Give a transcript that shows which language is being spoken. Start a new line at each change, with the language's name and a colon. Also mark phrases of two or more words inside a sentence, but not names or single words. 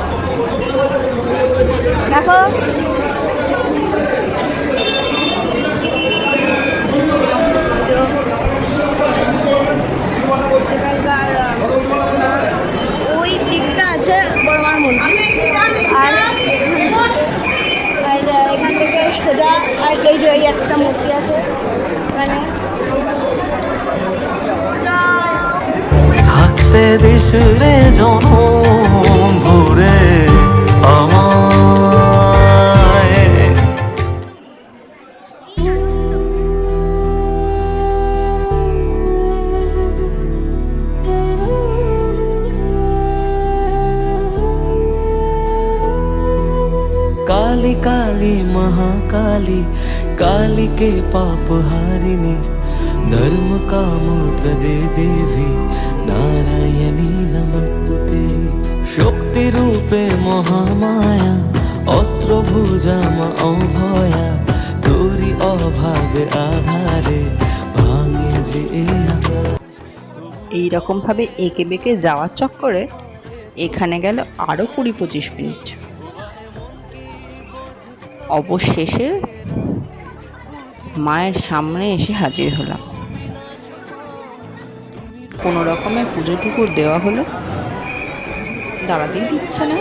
Bangla: দেখো ওই দিকটা আছে বড়মার মন্দির, আর এখান থেকে সোজা আর এই যে এই একটা মূর্তি আছে এখানে থাকতে দিস রে জনম ভরে আমায়।
Sanskrit: काली काली महाकाली काली के पाप हारिणी धर्म काम प्रदे देवी नारायणी नमस्तुते।
Bangla: শক্তি রূপে মহামায়া অস্ত্র ভুজা মা অভয়া তোরি অভাবে আঁধারে ভাঙে যে আকাশ। এই রকম ভাবে এঁকে বেঁকে যাওয়ার চক্করে এখানে গেল আরও 20-25 মিনিট। অবশেষে মায়ের সামনে এসে হাজির হলাম। কোনো রকমের পুজোটুকু দেওয়া হলো, দাঁড়াতেই দিচ্ছে না।